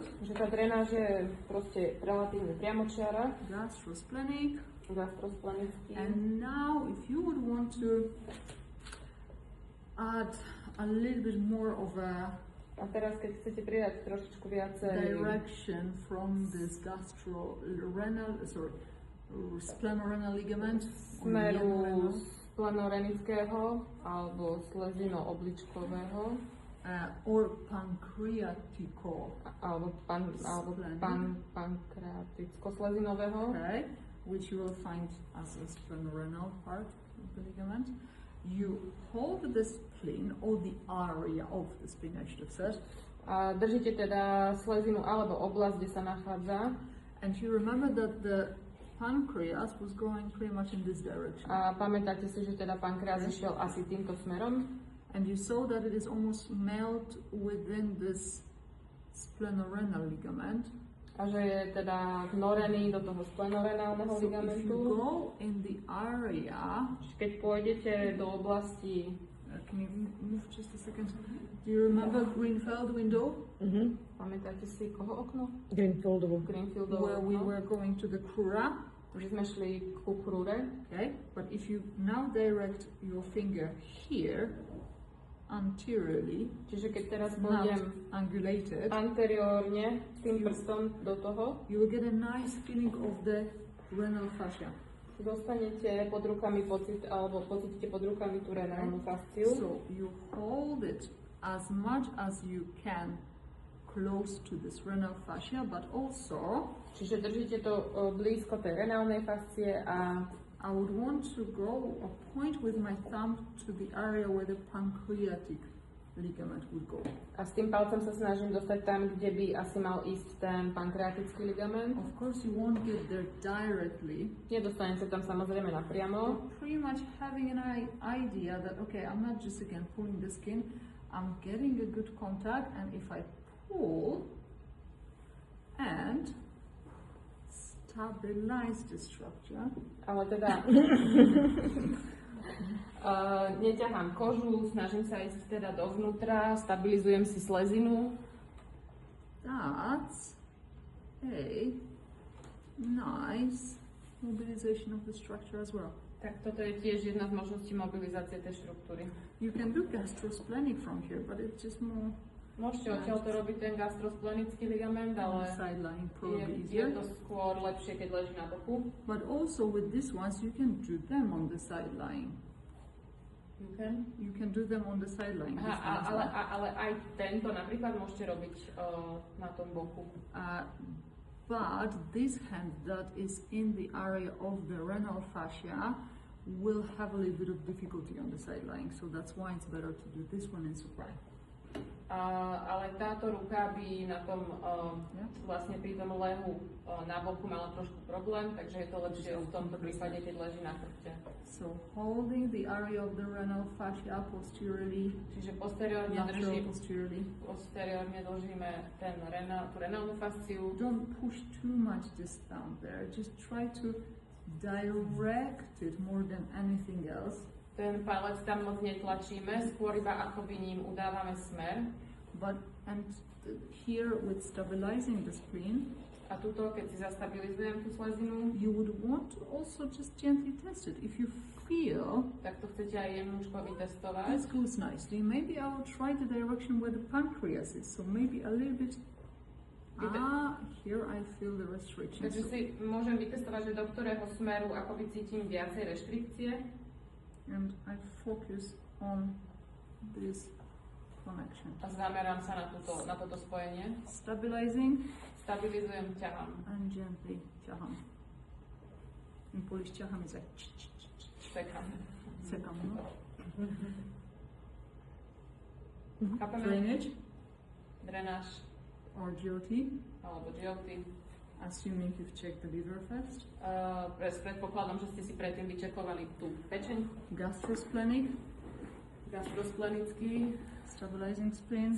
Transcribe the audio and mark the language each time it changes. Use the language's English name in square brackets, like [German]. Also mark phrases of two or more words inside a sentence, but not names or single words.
[Slovak] Takže tá drenáž je proste relatívne priamočiara. [English] Gastrosplenic. [Slovak] Gastrosplenický. [English] And now if you would want to add a little bit more of a [Slovak] teraz, keď chcete pridať trošičku viacej [English] direction from this splenorenal ligament [Slovak] smeru splenorenického alebo slezino-obličkového [English] or pancreatico [Slovak] alebo pankreaticko-slezinového, [English] okay, which you will find as a splenorenal part of the ligament. You hold the spleen or the area of the spleen, I should have said. [Slovak] A držíte teda slezinu alebo oblasť, kde sa nachádza. [English] And you remember that the pancreas was going pretty much in this direction. [Slovak] A pamätáte si, že teda pankreas išiel asi týmto smerom. [English] And you saw that it is almost melt within this splenorenal ligament. [Slovak] A že je teda vnorený do toho splenorenálneho ligamentu. [English] If you go in the area, [Slovak] keď pôjdete do oblasti, [English] can you move just a second? Do you remember Greenfield window? [Slovak] Pamätáte si koho okno? Greenfieldovo. [English] Where we were going to the crura. [Slovak] Že sme šli ku krúre. [English] Okay, but if you now direct your finger here, anteriorly, [Slovak] čiže keď teraz pôjdem anteriórne tým prstom do toho, [English] you will get a nice feeling of the renal fascia. [Slovak] Dostanete pod rukami pocit, alebo pocítite pod rukami tú renálnu fasciu. [English] So you hold it as much as you can close to this renal fascia, but also [Slovak] čiže držíte to blízko tej renálnej fascie a [English] I would want to go or point with my thumb to the area where the pancreatic ligament would go. [Slovak] A s tým palcom sa snažím dostať tam, kde by asi mal ísť ten pankreatický ligament. [English] Of course you won't get there directly. [Slovak] Nedostanete tam samozrejme napriamo. [English] Pretty much having an idea that okay, I'm not just again pulling the skin, I'm getting a good contact, and if I pull and stabilize the structure. [Slovak] Ale teda neťahám kožu, snažím sa ísť teda dovnútra, stabilizujem si slezinu. [English] That's a nice mobilization of the structure as well. [Slovak] Tak toto je tiež jedna z možností mobilizácie tej štruktúry. [English] You can do gastrosplenic from here, but it's just more. [Slovak] Môžete odtiaľ to robiť ten gastrosplenický ligament, ale je to skôr lepšie, keď leží na boku. [English] But also with these ones you can do them on the sideline. You can do them on the sideline. [Slovak] Ale aj tento napríklad môžete robiť na tom boku. [English] But this hand that is in the area of the renal fascia will have a little bit of difficulty on the sideline, so that's why it's better to do this one in supine. [Slovak] Ale táto ruka by na tom vlastne pri tom lehu na boku mala trošku problém, takže je to lepšie v tomto prípade, keď leží na chrbte. [English] So holding the area of the renal fascia posteriorly, [Slovak] čiže posteriorne držíme tú renálnu fasciu. [English] Don't push too much this down there, just try to direct it more than anything else. [Slovak] Ten palec tam moc netlačíme, skôr iba akoby ním udávame smer. [English] And here with stabilizing the spleen, [Slovak] a tuto, keď si zastabilizujem tú slezinu, [English] you would want to also just gently test it. If you feel [Slovak] tak to chcete aj jemnúčko vytestovať. [English] This goes nicely. Maybe I will try the direction where the pancreas is. So maybe a little bit. Here I feel the restriction. [Slovak] Takže si môžem vytestovať, že do ktorého smeru akoby cítim viacej reštrikcie. [English] And I focus on this connection. [Slovak] A zamerám sa na toto spojenie. [English] Stabilizing. [Slovak] Stabilizujem, ťahám. [English] And gently ťahám. In Polish ťahám is like [Polish] sekam. Sekam, no? [Slovak] Chápeme? [English] Drainage. [Slovak] Drenáž. [English] Or GOT. [Slovak] Alebo GOT. [English] Assuming you've checked the liver first. [Slovak] S predpokladom, že ste si predtým vyčekovali tú pečeň. [English] Gastrosplenic. [Slovak] Gastrosplenický. [English] Stabilizing spleen.